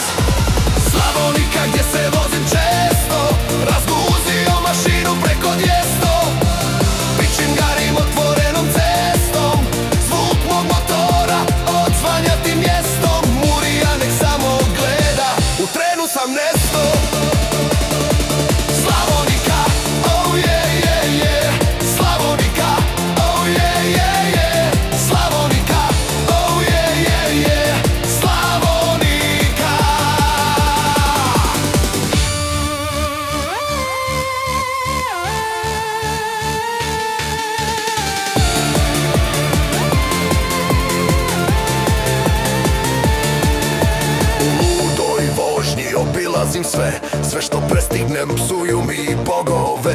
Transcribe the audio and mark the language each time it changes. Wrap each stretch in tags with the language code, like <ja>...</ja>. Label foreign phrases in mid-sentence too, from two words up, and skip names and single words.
<hr>Slavonika gdje se vozim često, razguzio mašinu preko 200. Pičingarim otvorenom cestom, zvuk mog motora odsvanja tim mjestom. Murija nek samo gleda, u trenu sam nesto. Slavonika,</hr> <en>oh yeah, yeah, yeah. Slavonika, oh yeah, yeah, yeah. Slavonika, oh yeah, yeah, yeah.</en> <hr>Slavonika. U ludoj vožnji obilazim sve što prestignem psuju mi bogove.</hr>